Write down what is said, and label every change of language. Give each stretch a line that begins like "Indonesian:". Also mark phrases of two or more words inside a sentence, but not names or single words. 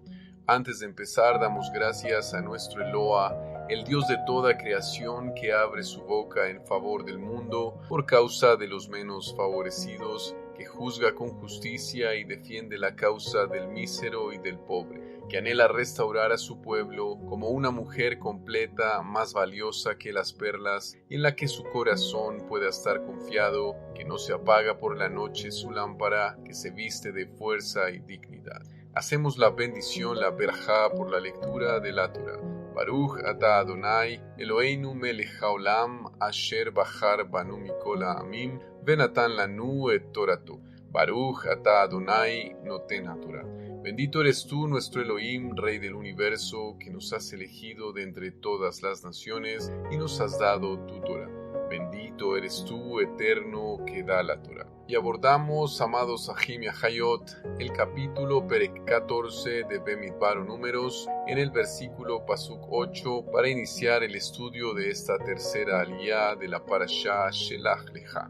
Spanish: Antes de empezar, damos gracias a nuestro Eloa, el Dios de toda creación que abre su boca en favor del mundo por causa de los menos favorecidos, que juzga con justicia y defiende la causa del mísero y del pobre, que anhela restaurar a su pueblo como una mujer completa, más valiosa que las perlas, y en la que su corazón pueda estar confiado, que no se apaga por la noche su lámpara, que se viste de fuerza y dignidad. Hacemos la bendición, la berajá, por la lectura de la Torah.
Hebrew: ברוך אתה אדוני אלוהינו מלך העולם אשר בחר בנו מכל העמים ונתן לנו את תורתו. ברוך אתה אדוני נותן התורה.
Spanish: Bendito eres tú, nuestro Elohim, Rey del universo, que nos has elegido de entre todas las naciones y nos has dado tu Torah. Bendito eres tú, eterno, que da la Torah. Y abordamos, amados Ajim y Ajayot, el capítulo Perek 14 de Bemidbar o Números, en el versículo Pasuk 8, para iniciar el estudio de esta tercera aliyá de la Parashá Shelach Lecha.